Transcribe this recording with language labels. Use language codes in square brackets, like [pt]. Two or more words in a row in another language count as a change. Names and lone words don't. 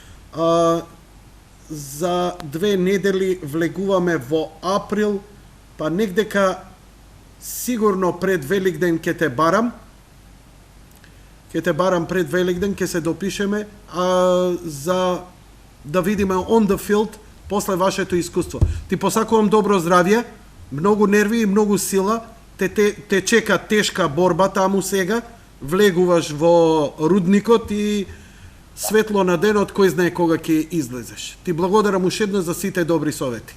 [mk] За 2 недели влегуваме во април, па негдека сигурно пред Великден ќе те барам. Ќе те барам пред Великден, ќе се допишеме за да видиме [en] on the field [mk] после вашето искуство. Ти посакувам добро здравје, многу нерви и многу сила. Те чека тешка борба таму сега. Влегуваш во рудникот и светло на денот кој знае кога ќе излезеш. Ти благодарам уште еднаш за сите добри совети.